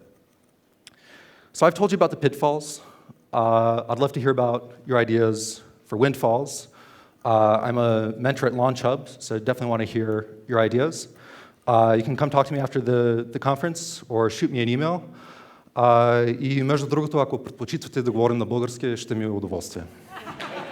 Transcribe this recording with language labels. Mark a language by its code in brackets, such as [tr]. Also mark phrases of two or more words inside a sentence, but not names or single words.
[en] So I've told you about the pitfalls. I'd love to hear about your ideas for Windfalls. I'm a mentor at Launch Hub, so definitely want to hear your ideas. You can come talk to me after the conference or shoot me an email. [bg] И между другото, ако предпочитате да говорим на български, ще ми е удоволствие.